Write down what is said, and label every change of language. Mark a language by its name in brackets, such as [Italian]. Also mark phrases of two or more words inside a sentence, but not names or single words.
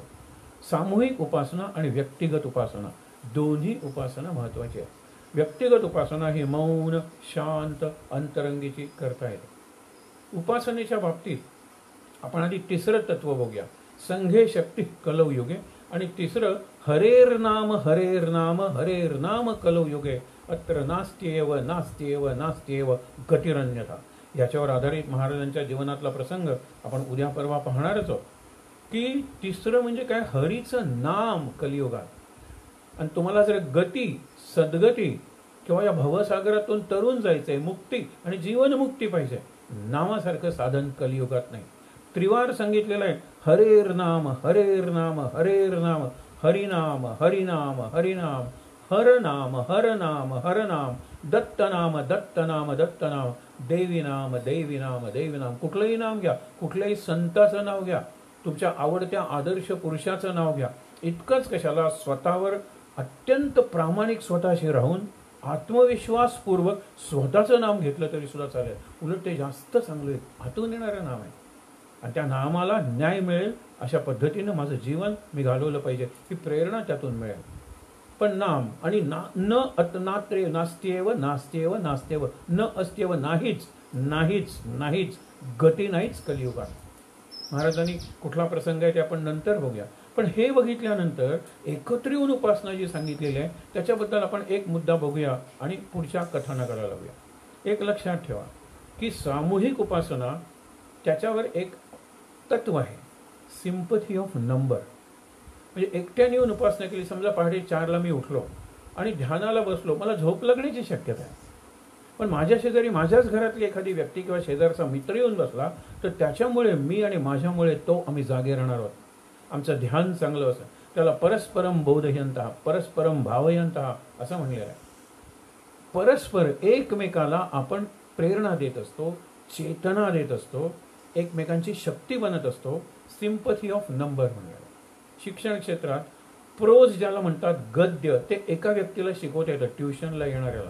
[Marathi] सामूहिक उपासना आणि व्यक्तिगत उपासना दोन्ही उपासना महत्वाची आहे. व्यक्तिगत उपासना ही मौन शांत अंतरंगीची करता येते. उपासनेच्या बाबतीत आपण आधी तिसरं तत्व बघूया, [Sanskrit] संघे शक्ती कलौ युगे, [Marathi] आणि तिसरं [Sanskrit] हरेर नाम कलौ युगे अत्र नास्त्येव नास्त्येव नास्त्येव गतिरन्यथा. [Marathi] याच्यावर आधारित महाराजांच्या जीवनातला प्रसंग आपण उद्या परवा पाहणारच आहोत. की तिसरं म्हणजे काय, हरीचं नाम कलियुगात. आणि तुम्हाला जर गती सद्गती किंवा या भवसागरातून तरुण जायचंय, मुक्ती आणि जीवनमुक्ती पाहिजे, नामासारखं साधन कलियुगात नाही. त्रिवार सांगितलेलं आहे, [Sanskrit] हरेर नाम हरेर नाम हरेर नाम, [Marathi] हरिनाम हरिनाम हरिनाम, हर नाम हर नाम हर नाम, दत्त नाम दत्त नाम दत्त नाम, देवी नाम देवी नाम देवी नाम. कुठलंही नाम घ्या, कुठल्याही संताचं नाव घ्या, तुमच्या आवडत्या आदर्श पुरुषाचं नाव घ्या. इतकंच कशाला, स्वतःवर अत्यंत प्रामाणिक स्वतःशी राहून आत्मविश्वासपूर्वक स्वतःचं नाम घेतलं तरी सुद्धा चालेल. उलट ते जास्त चांगलं आहे, हातून येणारं नाम आहे आणि त्या नामाला न्याय मिळेल अशा पद्धतीनं माझं जीवन मी घालवलं पाहिजे, ही प्रेरणा त्यातून मिळेल. पण नाम आणि [Sanskrit] न नात्रे नास्त्येव नास्त्येव नास्त्येव, न अस्त्येव [Marathi] नाहीच नाहीच नाहीच, गती नाहीच कलियुगात. महाराजांनी कुठला प्रसंग आहे ते आपण नंतर बघूया. पण हे बघितल्यानंतर एकत्र येऊन उपासना जी सांगितलेली आहे त्याच्याबद्दल आपण एक मुद्दा बघूया आणि पुढच्या कथानकाला लावूया. एक लक्षात ठेवा की सामूहिक उपासना त्याच्यावर एक तत्व आहे, [English] sympathy of number. [Marathi] म्हणजे एकट्याने येऊन उपासना केली, समजा पहाटे 4ला मी उठलो आणि ध्यानाला बसलो, मला झोप लागण्याची शक्यता आहे. पण माझ्या शेजारी माझ्याच घरातली एखादी व्यक्ती किंवा शेजारचा मित्र येऊन बसला तर त्याच्यामुळे मी आणि माझ्यामुळे तो आम्ही जागे राहणार आहोत. आमचं ध्यान चांगलं असं, त्याला [Sanskrit] परस्परम बोधयंतः परस्परम भावयंतः [Marathi] असं म्हणलेलं आहे. परस्पर एकमेकाला आपण प्रेरणा देत असतो, चेतना देत असतो, एकमेकांची शक्ती बनत असतो. [English] sympathy of number [Marathi] म्हणलेलं. शिक्षण क्षेत्रात प्रोज ज्याला म्हणतात, गद्य, ते एका व्यक्तीला शिकवता येतं, ट्युशनला येणाऱ्याला.